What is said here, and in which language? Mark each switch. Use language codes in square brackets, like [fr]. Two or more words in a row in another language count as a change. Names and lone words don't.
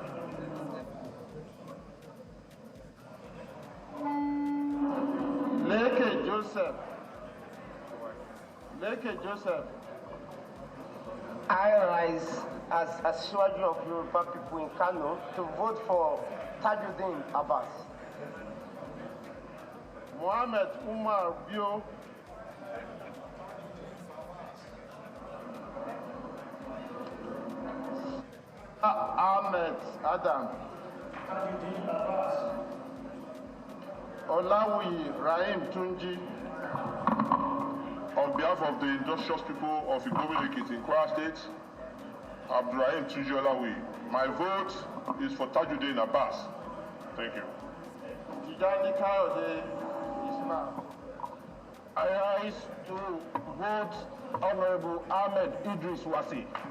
[en] Leke Joseph. Leke Joseph. I rise as a soldier of Yoruba people in Kano to vote for Tajuddin Abbas. Mohammed Umar Bio. Ahmed Adam. Olawi Rahim Tunji. On behalf of the industrious people of Igbobi in Kwara State, Abdurrahim Tunji Olawi, my vote is for Tajuddin Abbas. Thank you. Tijani Kayode Ismail. I rise to vote Honorable Ahmed Idris Wasi.